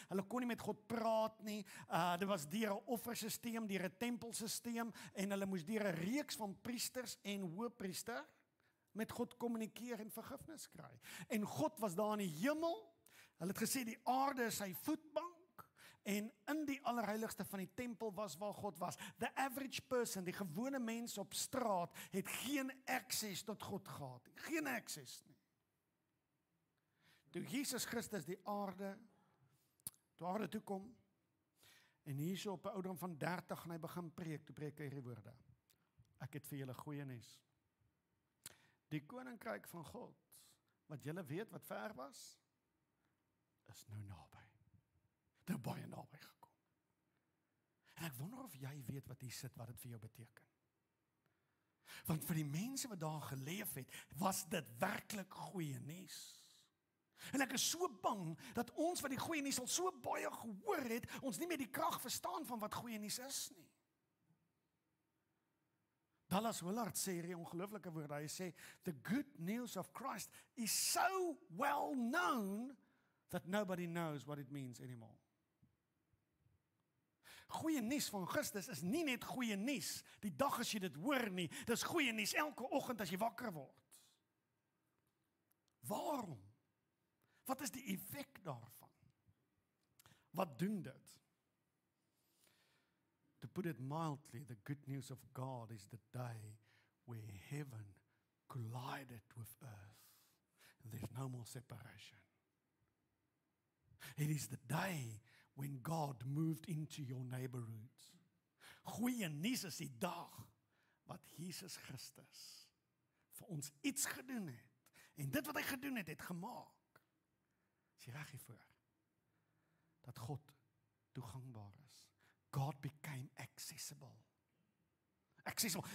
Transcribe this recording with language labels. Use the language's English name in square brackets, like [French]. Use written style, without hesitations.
[Afrikaans] Hulle kon nie met God praat nie. Dit was deur 'n offersisteem, deur 'n tempelsisteem, en hulle moes deur 'n reeks van priesters en hoëpriester met God kommunikeer en vergifnis kry. En God was daar in die hemel. Hulle het gesê die aarde is sy voetbank. En in die allerheiligste van die tempel was waar God was. [English] The average person, [Afrikaans] die gewone mens op straat, het geen access tot God gehad. Geen access nie. Toe Jesus Christus die aarde toe kom, en hierso op 'n ouderdom van 30 en hy begin preek, toe preek hy hierdie woorde. Ek het vir julle goeie nuus. Die koninkryk van God, wat julle weet wat ver was, is nou naby. Nou baie naby gekom. En ek wonder of jy weet wat hier sit, wat dit vir jou beteken. Want vir die mense wat daar geleef het, was dit werklik goeie nuus. En ek is so bang, dat ons wat die goeie nuus al so baie gehoor het, ons nie meer die krag verstaan van wat goeie nuus is nie. [English] Dallas Willard [Afrikaans] sê hierdie ongelooflike woorde, hy sê, [English] the good news of Christ is so well known, that nobody knows what it means anymore. [Afrikaans] Goeie nuus van Christus is nie net goeie nuus die dag as jy dit hoor nie, dis goeie nuus elke oggend as jy wakker word. Waarom? Wat is die effek daarvan? Wat doen dit? [English] To put it mildly, the good news of God is the day where heaven collided with earth. And there's no more separation. It is the day when God moved into your neighborhood. [Afrikaans] Goeie nuus is die dag wat Jesus Christus vir ons iets gedoen het. En dit wat hy gedoen het, het gemaak. Is jy reg hiervoor? Dat God toegangbaar is. [English] God became accessible. Accessible.